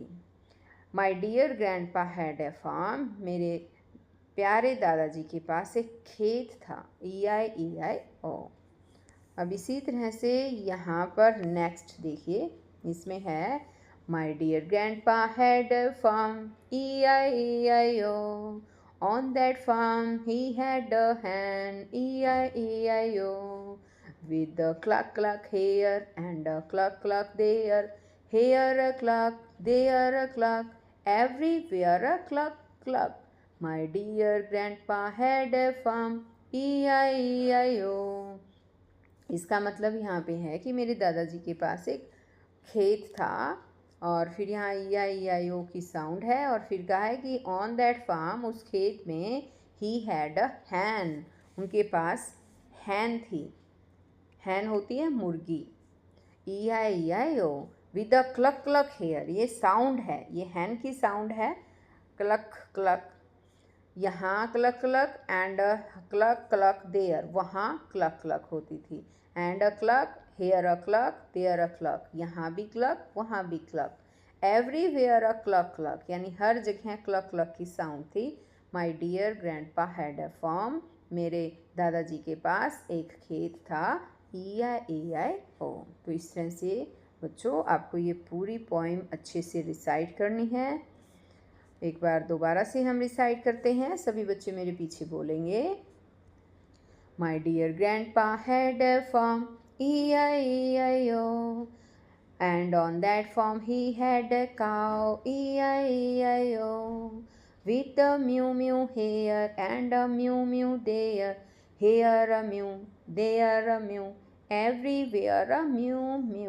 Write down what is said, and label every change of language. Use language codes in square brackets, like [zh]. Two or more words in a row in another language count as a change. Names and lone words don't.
[en] My dear grandpa had a farm, [hi] मेरे प्यारे दादाजी के पास एक खेत था, [en] E-I-E-I-O। [hi] अब इसी तरह से यहाँ पर नेक्स्ट देखिए, इसमें है [en] My dear grandpa had a farm, E-I-E-I-O, On that farm he had a hen, E-I-E-I-O, with a cluck cluck here and a cluck cluck there, here a cluck, there a cluck, everywhere a cluck cluck. My dear grandpa had a farm, E-I-E-I-O. [hi] इसका मतलब यहाँ पे है कि मेरे दादाजी के पास एक खेत था और फिर यहाँ E-I-E-I-O की साउंड है और फिर कहा है कि [en] on that farm, [hi] उस खेत में, [en] he had a hen, [hi] उनके पास हैन थी। हैन होती है मुर्गी। E-I-E-I-O, [en] with a cluck cluck here, [hi] ये साउंड है, ये हैन की साउंड है, क्लक क्लक, यहाँ क्लक क्लक, [en] and a cluck cluck there, [hi] वहाँ क्लक क्लक होती थी। [en] And a cluck, here a cluck, there a cluck, [hi] यहाँ भी क्लक, वहाँ भी क्लक। [en] everywhere a cluck cluck, [hi] यानी हर जगह क्लक क्लक की साउंड थी। [en] My dear grandpa had a farm, [hi] मेरे दादाजी के पास एक खेत था, [en] E-I-E-I-O। [hi] तो इस तरह से बच्चों आपको ये पूरी पोइम अच्छे से रिसाइट करनी है। एक बार दोबारा से हम रिसाइट करते हैं, सभी बच्चे मेरे पीछे बोलेंगे। [en] My dear grandpa had a farm, E-I-E-I-O, and on that farm he had a cow, E-I-E-I-O, with a mew mew here and a mew mew there, here a mew, there a mew, everywhere a mew mew.